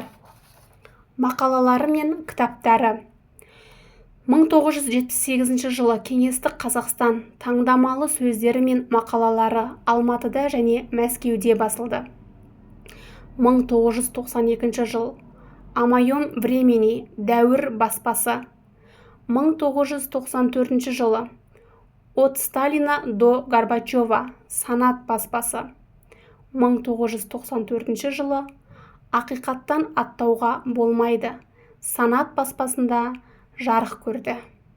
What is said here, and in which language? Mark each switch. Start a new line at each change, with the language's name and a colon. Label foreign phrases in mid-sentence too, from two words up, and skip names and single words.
Kazakh: Мақалалары мен кітаптары: 1978 жылы Кеңестік Қазақстан таңдамалы сөздері мен мақалалары Алматыда және Мәскеуде басылды. 1992 жыл «О моем времени» дәуір баспасы. 1994 жылы «От Сталина до Горбачева» санат баспасы. 1994 жылы «Ақиқаттан аттауға болмайды» санат баспасында жарық көрді.